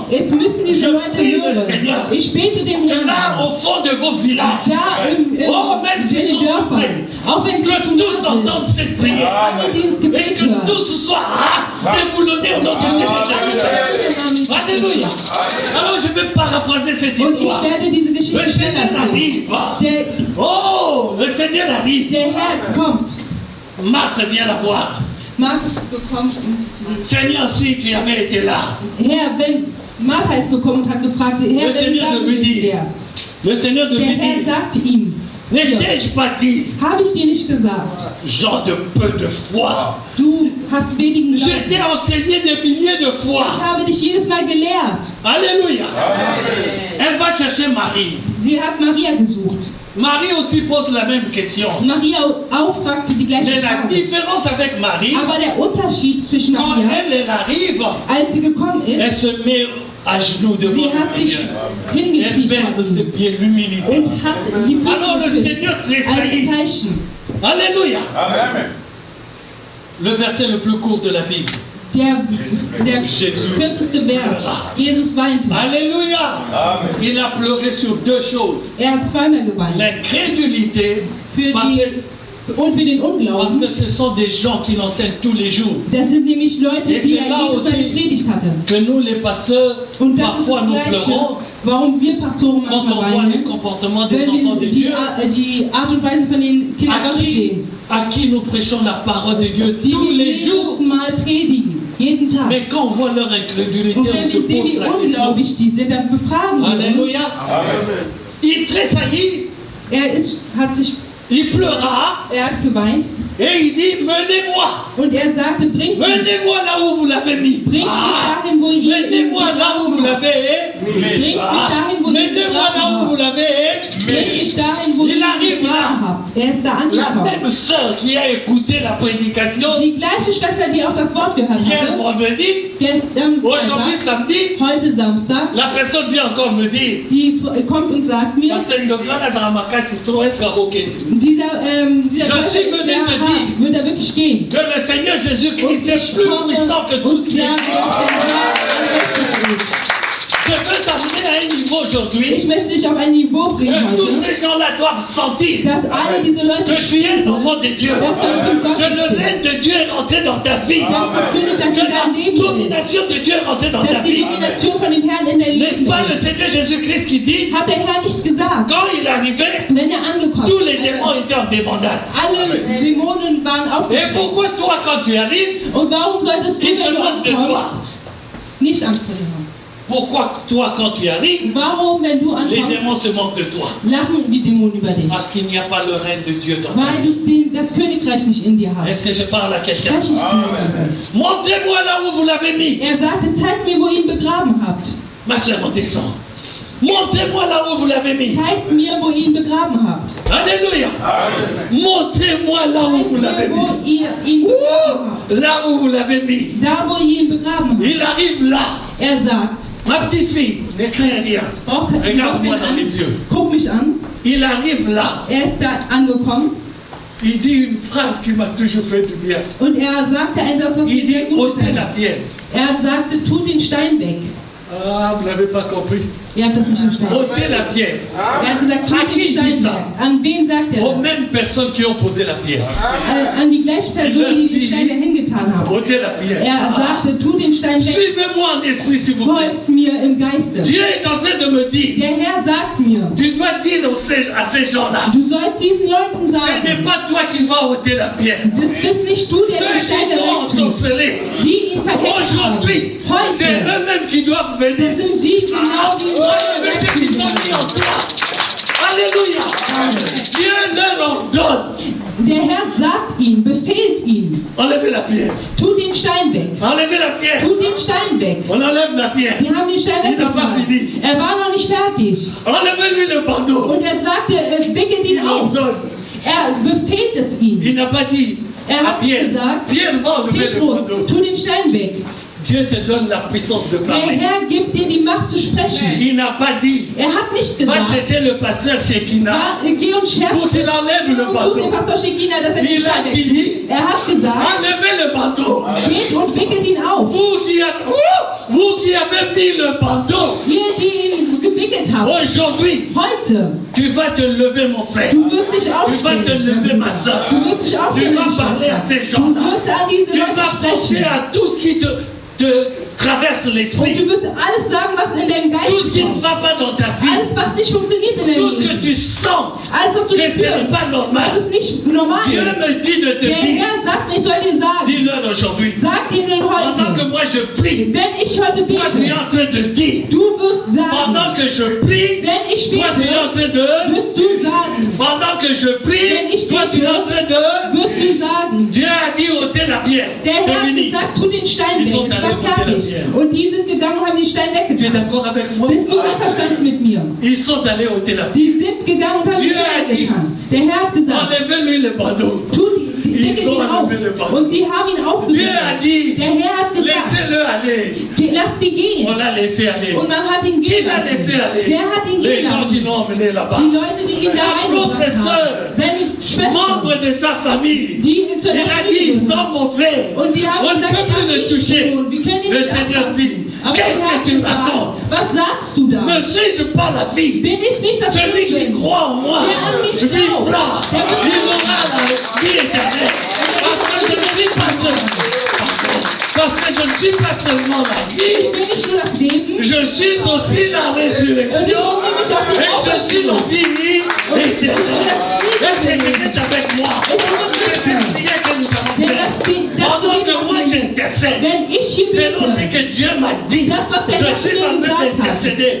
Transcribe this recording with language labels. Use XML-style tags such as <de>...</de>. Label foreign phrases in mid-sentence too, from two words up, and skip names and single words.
<fr>Je prie le Seigneur que là, au fond de vos villages, oh, même s'ils sont tout près, que tous entendent cette prière et que tous soient déboulonnés au nom de Jésus. Alléluia. Alors je vais paraphraser cette histoire. Le Seigneur arrive. Oh, le Seigneur arrive. Marthe vient la voir. Seigneur, si tu avais été là.</fr> <de>Martha ist gekommen und hat gefragt, Herr, wenn du da gewesen wärst.</de> <fr>Le Seigneur de lui dit,</fr> <de>der Herr sagte ihm,</de> <fr>n'ai-je pas dit,</fr> <de>habe ich dir nicht gesagt,</de> <fr>Jean de peu de foi.</fr> <de>Du hast wenigen Glauben.</de> <fr>Je t'ai enseigné des milliers de fois.</fr> <de>Ich habe dich jedes Mal gelehrt.</de> <fr>Alléluia. Elle va chercher Marie.</fr> <de>Sie hat Maria gesucht.</de> <fr>Marie aussi pose la même question.</fr> <de>Maria auch fragte die gleiche</de> <fr>Mais la</fr> <de>Frage.</de> <fr>différence avec Marie,</fr> <de>aber der Unterschied zwischen</de> <fr>quand</fr> <de>Maria,</de> <fr>elle arrive,</fr> <de>als sie gekommen ist,</de> <fr>elle se met à genoux devant le Seigneur. Elle baise ses pieds, l'humilité. Alors le Seigneur tressaillit. Alléluia. Amen. Le verset le plus court de la Bible.</fr> <de>Der kürzeste Vers. Jesus weinte.</de> <fr>Alléluia. Amen. Il a pleuré sur deux choses.</fr> <de>Hat zweimal geweint.</de> <fr>L'incrédulité.</fr> <de>Und für den Unglauben.</de> <fr>Parce que ce sont des gens qui l'enseignent tous les jours.</fr> <de>Das sind nämlich Leute, die jedes Mal gepredigt hatten.</de> <fr>Que nous les pasteurs, parfois nous pleurons.</fr> <de>Warum wir Pastoren</de> <fr>quand on voit les comportements des enfants de Dieu,</fr> <de>die Art und Weise von den Kindern Gottes sehen,</de> <fr>à qui nous prêchons la parole de Dieu tous les jours.</fr> <de>Mal predigen. Jeden Tag.</de> <fr>Mais quand on voit leur incrédulité,</fr> <de>Und</de> <fr>on</fr> <de>wenn</de> <fr>se</fr> <de>wir sehen,</de> <fr>pose</fr> <de>wie</de> <fr>la question.</fr> <de>unglaublich die sind, dann befragen wir uns.</de> <fr>Alléluia. Il tressaillit, il pleura</fr> <de>Er hat geweint</de> <fr>et il dit, menez-moi.</fr> <de>und er sagte, bringt mich</de> <fr>Menez-moi là où vous l'avez mis.</fr> <de>dahin, wo ihr ihn</de> <fr>Menez-moi là où vous l'avez.</fr> <de>Bringt mich dahin, wo ihr ihn</de> <fr>Menez-moi là où vous</fr> <de>begraben habt.</de> <fr>l'avez.</fr> <de>Bringt mich dahin, wo ihr</de> <fr>Il</fr> <de>ihn</de> <fr>arrive</fr> <de>begraben</de> <fr>là.</fr> <de>habt. Er ist da</de> <fr>La</fr> <de>angekommen.</de> <fr>même sœur qui a écouté la prédication</fr> <de>Die gleiche Schwester, die auch das Wort gehört</de> <fr>hier</fr> <de>hatte,</de> <fr>vendredi,</fr> <de>gestern</de> <fr>aujourd'hui</fr> <de>Freitag,</de> <fr>samedi,</fr> <de>heute Samstag,</de> <fr>la personne vient encore me dire,</fr> <de>die kommt und sagt mir,</de> <fr>Pasteur Ndogla Nazara Makasi, trop est-ce</fr> <de>dieser Gott</de> <fr>suis venu te dire</fr> <de>wird er wirklich gehen.</de> <fr>que le Seigneur Jésus-Christ est plus puissant que tout ce qui est. Je veux t'amener à un niveau aujourd'hui</fr> <de>Ich möchte dich auf ein Niveau bringen</de> <fr>que tous</fr> <de>heute,</de> <fr>ces gens-là doivent sentir</fr> <de>dass alle diese Leute</de> <fr>que tu es un enfant de Dieu, que le règne de Dieu est rentré dans ta vie,</fr> <de>dass das Königreich</de> <fr>que</fr> <de>in dein</de> <fr>la</fr> <de>Leben ist,</de> <fr>domination de Dieu est rentrée dans ta</fr> <de>dass die</de> <fr>vie.</fr> <de>Domination von dem Herrn in dein</de> <fr>N'est-ce</fr> <de>Leben</de> <fr>pas le</fr> <de>ist.</de> <fr>Seigneur Jésus-Christ qui dit,</fr> <de>Hat der Herr nicht gesagt,</de> <fr>quand il arrivait,</fr> <de>wenn er angekommen</de> <fr>tous les</fr> <de>ist,</de> <fr>démons étaient en débandade.</fr> <de>alle Dämonen waren</de> <fr>Et</fr> <de>aufgestellt.</de> <fr>pourquoi toi, quand tu arrives,</fr> <de>Und warum solltest du,</de> <fr>ils se</fr> <de>wenn du</de> <fr>moquent de</fr> <de>ankommst,</de> <fr>toi?</fr> <de>nicht Angst vor dir haben?</de> <fr>Pourquoi toi, quand tu arrives,</fr> <de>Warum, wenn du</de> <fr>les</fr> <de>ankommst,</de> <fr>démons se moquent de toi?</fr> <de>lachen die Dämonen über dich?</de> <fr>Parce qu'il n'y a pas le règne de Dieu dans ta</fr> <de>Weil</de> <fr>vie.</fr> <de>du das Königreich nicht in dir hast.</de> <fr>Est-ce que je parle à quelqu'un?</fr> <de>Spreche ich zu dir.</de> <fr>Montrez-moi là où vous l'avez mis.</fr> <de>Er sagte, zeigt mir, wo ihr ihn begraben habt.</de> <fr>Ma soeur, on descend. Montrez-moi là où vous l'avez mis.</fr> <de>Zeigt mir, wo ihr ihn begraben habt.</de> <fr>Alléluia. Montrez-moi là où</fr> <de>Zeigt</de> <fr>vous l'avez</fr> <de>mir, wo</de> <fr>mis.</fr> <de>ihr ihn begraben habt.</de> <fr>Là où vous l'avez mis.</fr> <de>Da, wo ihr ihn begraben habt.</de> <fr>Il arrive là.</fr> <de>Er sagt,</de> <fr>Ma petite fille, ne crains rien.</fr> <de>brauch kein</de> <fr>Regarde-moi dans les yeux.</fr> <de>Guck mich an.</de> <fr>Il arrive là.</fr> <de>Er ist da angekommen</de> <fr>Il dit une phrase qui m'a toujours fait du bien.</fr> <de>und er sagte einen Satz, was mir</de> <fr>Il</fr> <de>sehr</de> <fr>dit</fr> <de>gut</de> <fr>ôtez</fr> <de>getan</de> <fr>la</fr> <de>hat.</de> <fr>pierre.</fr> <de>Er sagte, tut den Stein weg.</de> <fr>Ah, vous n'avez pas compris.</fr> <de>Ihr habt das nicht verstanden.</de> <fr>Ôtez la pierre.</fr> <de>Er hat gesagt, tut den Stein weg. An wen sagt er</de> <fr>Aux</fr> <de>das?</de> <fr>mêmes personnes qui ont posé la pierre.</fr> <de>An die gleichen Personen, die den Stein dahin getan haben.</de> <fr>Ôtez la pierre.</fr> <de>Er sagte, tut den Stein weg.</de> <fr>Suivez-moi en esprit, s'il vous plaît.</fr> <de>Folgt mir im Geiste.</de> <fr>Dieu est en train de me dire,</fr> <de>Der Herr sagt mir,</de> <fr>tu dois dire à ces gens-là,</fr> <de>du sollst diesen Leuten</de> <fr>ce</fr> <de>sagen,</de> <fr>n'est pas toi qui vas ôter la pierre.</fr> <de>das bist nicht du, der den</de> <fr>Ceux</fr> <de>Stein</de> <fr>qui t'ont</fr> <de>wegzieht.</de> <fr>ensorcelé,</fr> <de>Die ihn verhext haben.</de> <fr>aujourd'hui, c'est</fr> <de>Heute,</de> <fr>eux-mêmes qui doivent</fr> <de>das</de> <fr>venir.</fr> <de>sind die, genau die</de> <fr>Avec ce qu'ils ont mis en toi. Alléluia. Dieu leur ordonne.</fr> <de>Der Herr sagt ihm, befehlt ihm,</de> <fr>Enlevez la pierre.</fr> <de>tu den Stein weg.</de> <fr>Enlevez la pierre.</fr> <de>Tu den Stein weg.</de> <fr>On enlève la pierre.</fr> <de>Die haben den Stein</de> <fr>Il n'a pas</fr> <de>weggetan.</de> <fr>fini.</fr> <de>Er war noch nicht fertig.</de> <fr>Enlevez-lui le bandeau.</fr> <de>Und er sagte, wickelt ihn</de> <fr>Il</fr> <de>auf.</de> <fr>ordonne.</fr> <de>Er befehlt es ihm.</de> <fr>Il n'a pas dit</fr> <de>Er</de> <fr>à</fr> <de>hat</de> <fr>Pierre,</fr> <de>gesagt,</de> <fr>Pierre va enlever le</fr> <de>Petrus,</de> <fr>bandeau.</fr> <de>tu den Stein weg.</de> <fr>Dieu te donne la puissance de</fr> <de>Der</de> <fr>parler.</fr> <de>Herr gibt dir die Macht zu sprechen.</de> <fr>Il n'a pas dit,</fr> <de>Er hat nicht</de> <fr>va</fr> <de>gesagt,</de> <fr>chercher le pasteur Shekina</fr> <de>geh und scherz</de> <fr>pour qu'il enlève le</fr> <de>und such den</de> <fr>bandeau.</fr> <de>Pastor Shekina, dass er den</de> <fr>Il a</fr> <de>Stein</de> <fr>dit,</fr> <de>wegtut. Er hat gesagt,</de> <fr>enlevez le bandeau.</fr> <de>geht und wickelt ihn auf.</de> <fr>Vous qui avez mis le bandeau,</fr> <de>Ihr, die ihn gewickelt habt,</de> <fr>aujourd'hui,</fr> <de>heute,</de> <fr>tu vas te lever, mon frère.</fr> <de>du wirst dich</de> <fr>Tu vas te</fr> <de>aufstehen.</de> <fr>lever, ma soeur.</fr> <de>Du wirst dich</de> <fr>Tu</fr> <de>aufstehen,</de> <fr>vas</fr> <de>meine</de> <fr>parler à</fr> <de>Schwester.</de> <fr>ces</fr> <de>Du</de> <fr>gens-là.</fr> <de>wirst an diese</de> <fr>Tu</fr> <de>Leute</de> <fr>vas penser</fr> <de>sprechen.</de> <fr>à tout ce qui te traverse</fr> <de>Und</de> <fr>l'esprit.</fr> <de>du wirst alles sagen, was in deinem</de> <fr>Tout ce</fr> <de>Geist</de> <fr>qui ne</fr> <de>kommt.</de> <fr>va pas dans ta vie.</fr> <de>Alles, was nicht funktioniert in</de> <fr>Tout</fr> <de>deinem</de> <fr>ce que</fr> <de>Leben.</de> <fr>tu sens</fr> <de>Alles, was du</de> <fr>que ce n'est</fr> <de>spürst.</de> <fr>pas normal.</fr> <de>Das ist nicht normal.</de> <fr>Dieu</fr> <de>ist.</de> <fr>me dit de te</fr> <de>Der</de> <fr>dire,</fr> <de>Herr sagt mir, ich soll dir sagen.</de> <fr>dis-leur aujourd'hui.</fr> <de>Sag ihnen</de> <fr>Pendant que</fr> <de>heute,</de> <fr>moi je prie,</fr> <de>wenn ich heute</de> <fr>toi tu es</fr> <de>bete,</de> <fr>en train de dire.</fr> <de>du wirst sagen,</de> <fr>Pendant que je prie,</fr> <de>wenn ich</de> <fr>toi tu es en</fr> <de>bete,</de> <fr>train de.</fr> <de>wirst du sagen,</de> <fr>Pendant que je prie, toi tu es en train de.</fr> <de>wirst du sagen.</de> <fr>Dieu a dit ôter la pierre.</fr> <de>Der Herr</de> <fr>C'est</fr> <de>hat</de> <fr>fini.</fr> <de>gesagt, tu den Stein</de> <fr>Ils</fr> <de>weg,</de> <fr>sont</fr> <de>es</de> <fr>allés</fr> <de>war</de> <fr>ôter la</fr> <de>fertig.</de> <fr>pierre.</fr> <de>Und die sind gegangen und haben den Stein</de> <fr>Tu es</fr> <de>weggetan.</de> <fr>d'accord avec moi?</fr> <de>Bist du einverstanden mit mir?</de> <fr>Ils sont allés ôter la pierre.</fr> <de>Die sind gegangen und haben den</de> <fr>Dieu</fr> <de>Stein</de> <fr>a dit,</fr> <de>weggetan. Der Herr hat gesagt,</de> <fr>enlevez-lui le bandeau.</fr> <de>tu die</de> <fr>Ils</fr> <de>wickelt</de> <fr>ont</fr> <de>ihn auf.</de> <fr>enlevé le bandeau.</fr> <de>Und die haben ihn</de> <fr>Dieu a</fr> <de>aufgewickelt.</de> <fr>dit,</fr> <de>Der Herr hat gesagt,</de> <fr>laissez-le aller.</fr> <de>lass die gehen.</de> <fr>On l'a laissé aller.</fr> <de>Und man hat ihn</de> <fr>Qui</fr> <de>gehen</de> <fr>l'a laissé</fr> <de>lassen.</de> <fr>aller?</fr> <de>Wer hat ihn</de> <fr>Les</fr> <de>gehen</de> <fr>gens qui</fr> <de>lassen?</de> <fr>l'ont emmené là-bas.</fr> <de>Die Leute, die ihn da</de> <fr>Sa propre</fr> <de>reingebracht</de> <fr>sœur,</fr> <de>haben. Seine Schwester.</de> <fr>membre de sa famille.</fr> <de>Die zu</de> <fr>Il</fr> <de>der</de> <fr>a</fr> <de>Familie</de> <fr>dit,</fr> <de>gehört.</de> <fr>sans mon frère,</fr> <de>Und die haben</de> <fr>on ne</fr> <de>gesagt,</de> <fr>peut plus le toucher.</fr> <de>wir können ihn</de> <fr>Le</fr> <de>nicht</de> <fr>Seigneur</fr> <de>anfassen.</de> <fr>dit,</fr> <de>Aber der</de> <fr>qu'est-ce</fr> <de>Herr</de> <fr>que tu</fr> <de>hat gesagt,</de> <fr>racontes?</fr> <de>was sagst du da?</de> <fr>Me suis-je pas la vie?</fr> <de>Bin ich nicht das</de> <fr>Celui qui</fr> <de>Leben?</de> <fr>croit en moi</fr> <de>Der an mich glaubt,</de> <fr>vivra.</fr> <de>der wird</de> <fr>Il aura la vie éternelle. Parce que je ne suis pas seulement. Parce que je ne suis pas seulement la</fr> <de>Ich vie. bin nicht nur das Leben,</de> <fr>Je suis aussi la résurrection. Et je suis la vie éternelle. Est-ce que vous êtes avec moi? C'est une prière que nous avons faite. Pendant que moi j'intercède, selon ce que Dieu m'a dit, je suis en train d'intercéder.</fr>